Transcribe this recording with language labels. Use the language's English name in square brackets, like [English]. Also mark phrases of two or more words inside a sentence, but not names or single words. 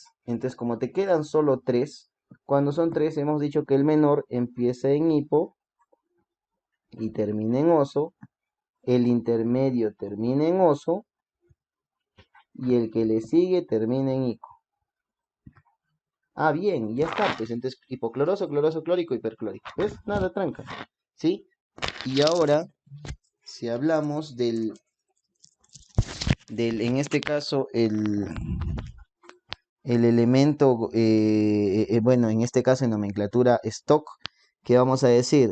[Spanish] Entonces, como te quedan solo 3, cuando son 3 hemos dicho que el menor empieza en hipo y termina en oso, el intermedio termina en oso y el que le sigue termina en ico. Ah, bien, ya está, pues entonces hipocloroso, cloroso, clórico, hiperclórico. ¿Ves? Nada, tranca, ¿sí? Y ahora, si hablamos en este caso, el elemento, bueno, en este caso en nomenclatura stock, ¿qué vamos a decir?